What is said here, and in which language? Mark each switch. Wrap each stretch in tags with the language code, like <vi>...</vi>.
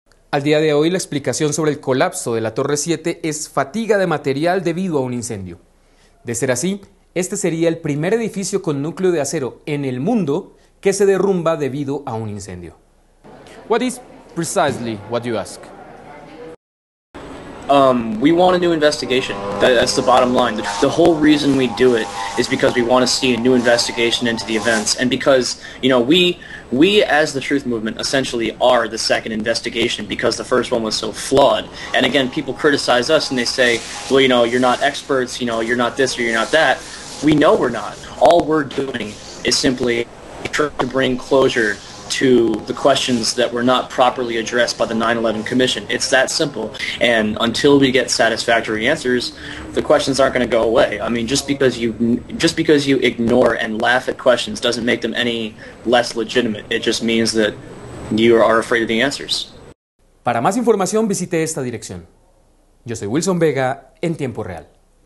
<es>Al día de hoy, la explicación sobre el colapso de la Torre 7 es fatiga de material debido a un incendio. De ser así, este sería el primer edificio con núcleo de acero en el mundo que se derrumba debido a un incendio.</es> <en>What is precisely what you ask? We want a new investigation. That's the bottom line. The whole reason we do it is because we want to see a new investigation into the events, and because, you know, we as the Truth Movement essentially are the second investigation because the first one was so flawed. And again, people criticize us and they say, well, you know, you're not experts, you know, you're not this or you're not that. We know we're not. All we're doing is simply trying to bring closure to the questions that were not properly addressed by the 9/11 Commission. It's that simple. And until we get satisfactory answers, the questions aren't going to go away. I mean, just because you ignore and laugh at questions doesn't make them any less legitimate. It just means that you are afraid of the answers.</en> <es>Para más información visite esta dirección. Yo soy Wilson Vega en Tiempo Real.</es>